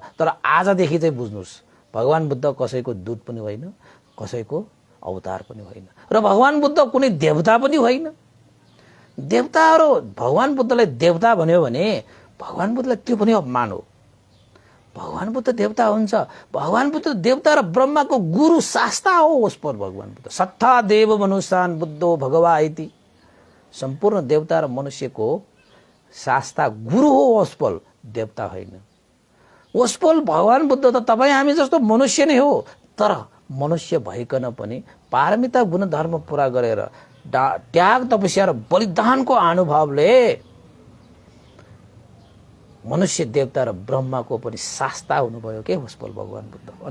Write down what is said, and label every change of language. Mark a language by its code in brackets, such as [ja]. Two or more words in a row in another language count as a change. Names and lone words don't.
[ne] तर आजदेखि चाहिँ बुझ्नुस्, भगवान बुद्ध कसैको दूत पनि होइन, कसैको अवतार पनि होइन। र भगवान बुद्ध कुनै देवता पनि होइन। देवताहरू भगवान बुद्धलाई देवता भन्यो भने भगवान बुद्धलाई त्यो पनि अपमान हो। भगवान बुद्ध देवता हुन्छ। भगवान बुद्ध देवता र ब्रह्माको गुरु शास्ता हो उसपर भगवान बुद्ध। [pi] सत्ता देव मनुष्यान बुद्धो भगवा इति। [ne] सम्पूर्ण देवता र मनुष्यको शास्ता गुरु हो उसपल, देवता होइन। उसपल भगवान बुद्ध त तपाईँ हामी जस्तो मनुष्य नै हो, तर मनुष्य भइकन पनि पारमिता गुणधर्म पूरा गरेर त्याग तपस्या र बलिदानको अनुभवले मनुष्य देवता र ब्रह्माको पनि शास्ता हुनुभयो के उसपल भगवान बुद्ध।